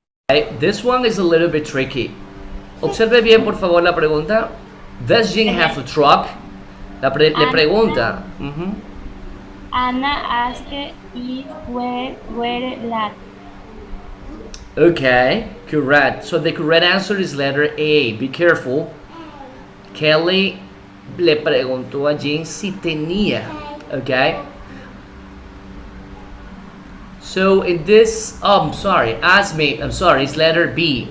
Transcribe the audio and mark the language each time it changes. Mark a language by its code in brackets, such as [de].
[en] Okay, this one is a little bit tricky. [es] Observe bien, por favor, la pregunta. [en] Does Jean have a truck? [es] Le pregunta. [en] Anna asked if where lat. Okay, correct. So the correct answer is letter A. Be careful. [es] Kelly le preguntó a Jean si tenía. [en] Okay. So in this, I'm sorry, it's letter B.